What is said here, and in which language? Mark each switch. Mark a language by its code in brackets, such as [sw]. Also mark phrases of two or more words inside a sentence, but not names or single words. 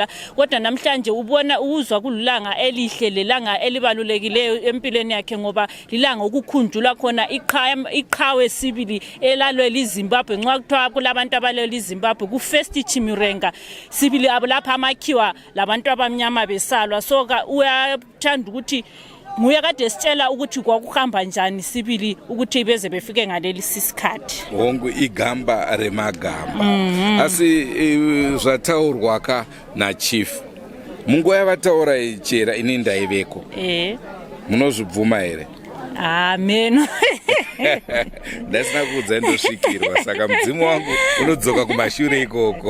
[nd] Kodwa namhlanje ubona uzwa kululanga elihle, lelanga elibalulekileyo empilweni yakhe, ngoba lilanga ukukhunjula khona iqhawe sibili elalwela iZimbabwe. Nxa kuthiwa kulabantu abalwela iZimbabwe ku first Chimurenga sibili lapha amakhiwa labantu abamnyama besalwa. So uyathanda ukuthi nguye kade sitshela ukuthi kwakuhamba njani sibili ukuthi beze befike ngaleli sikhathi. [sn] Hongu igamba remagamba. Asi zvataurwa ka na chief. Mungu yavataura ichera ini ndaiveko. Munozvibvuma here? Amen. Ndasina kuudza ndosvikirwa saka mudzimu wangu unodzoka kumashure ikoko.